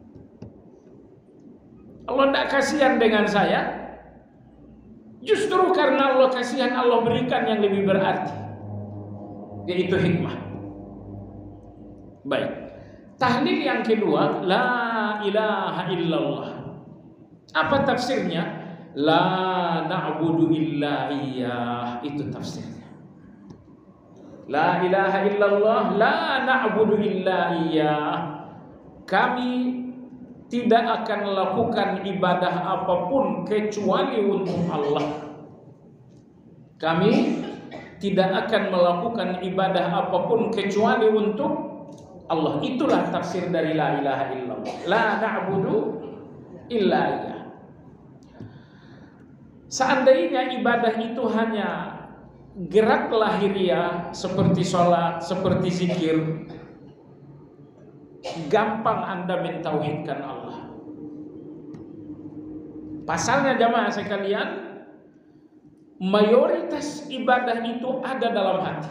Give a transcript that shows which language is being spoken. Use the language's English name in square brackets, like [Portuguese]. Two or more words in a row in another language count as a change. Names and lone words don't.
[Indonesian] Allah tidak kasihan dengan saya, justru karena Allah kasihan, Allah berikan yang lebih berarti, yaitu hikmah. Baik, tahlil yang kedua, [Arabic] لا إله إلا الله. [Indonesian] Apa tafsirnya? [Arabic] لا نعبد إلا إياه, [Indonesian] itu tafsirnya. [Arabic] لا إله إلا الله لا نعبد إلا إياه. [Indonesian] Kami tidak akan melakukan ibadah apapun kecuali untuk Allah. Kami tidak akan melakukan ibadah apapun kecuali untuk Allah. Itulah tafsir dari [Arabic] لا إله إلا الله. لا نعبد إلا إياه. [Indonesian] Seandainya ibadah itu hanya gerak lahiriah seperti sholat, seperti zikir, gampang Anda mentauhidkan Allah. Pasalnya jamaah sekalian, mayoritas ibadah itu ada dalam hati.